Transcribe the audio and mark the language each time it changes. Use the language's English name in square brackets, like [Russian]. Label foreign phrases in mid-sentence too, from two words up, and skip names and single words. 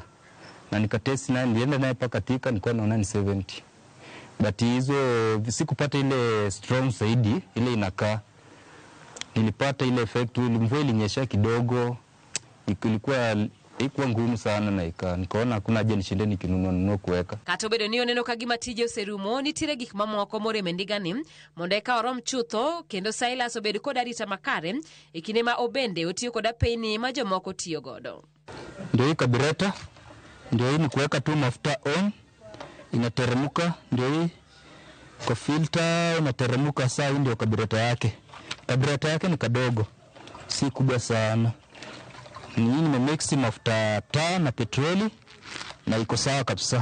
[Swahili] Na nikatest na nilienda naye paka Thika nilikuwa naona ni 70. But hizo sikupata ile strong zaidi, ile inakaa. Nilipata ile effect, mvua ilinyesha kidogo. Ilikuwa ngumu sana na nikaona hakuna haja nishinde nikinunua kuweka. [Luo (Kenya and Tanzania)] Kata obedo ni oneno kagima tije oserumo, nitiere gik mamoko morem ndiga ni mondo eka orom chutho kendo Silas obedo kod arita makare e kinde ma obende otiyo kod apeyni ma jomoko tiyo godo. [Swahili] ndio hii carburetor, ndio hii ni kuweka tu mafuta on, inateremka, ndio hii kwa filter inateremka. Saa hii ndio carburetor yake. Carburetor yake ni kadogo, si kubwa sana. Hii nimemix mafuta taa na petroli na iko sawa kabisa.